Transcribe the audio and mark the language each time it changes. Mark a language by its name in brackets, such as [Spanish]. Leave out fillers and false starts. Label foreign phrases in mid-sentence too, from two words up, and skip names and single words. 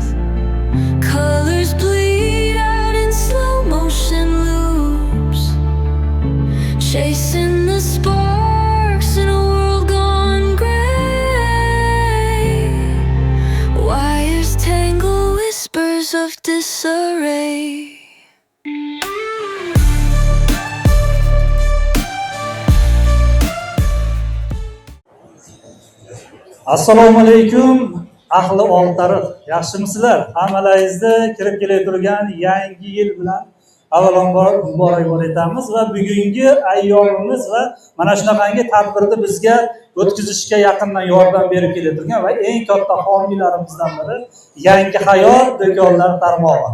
[English] Colors bleed out in slow motion loops. Chasing the sparks in a world gone gray. Wires tangle, whispers of disarray. [Uzbek] Assalomu alaykum ahli Oltariq. Yaxshimisizlar? Hammalaringizni kirib kelayotgan yangi yil bilan avvalambor muborakbod etamiz va bugungi ayyomimiz va mana shunaqangi tadbirni bizga o'tkazishga yaqindan yordam berib kelayotgan va eng katta homiylarimizdan biri Yangi hayot do'konlar tarmog'i.